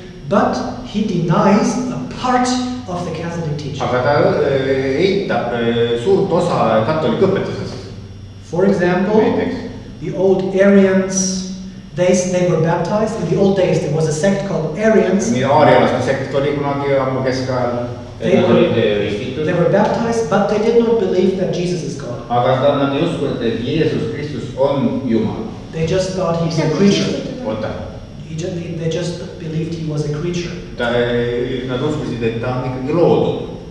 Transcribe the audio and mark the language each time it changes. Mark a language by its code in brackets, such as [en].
[en] But he denies a part of the Catholic teaching. [et] Aga ta eitab suurt osa katoliku õpetusest. [en] For example, the old Arians, they were baptized. In the old days, there was a sect called Arians. [et] Nii aarialaste sekt oli kunagi ammu keskajal. [en] They were baptized, but they did not believe that Jesus is God. [et] Aga nad ei uskunud, et Jeesus Kristus on Jumal. [en] They just thought he was a creature. [et] Oota. [en] They just believed he was a creature. [et] Nad uskusid, et ta on ikkagi loodud.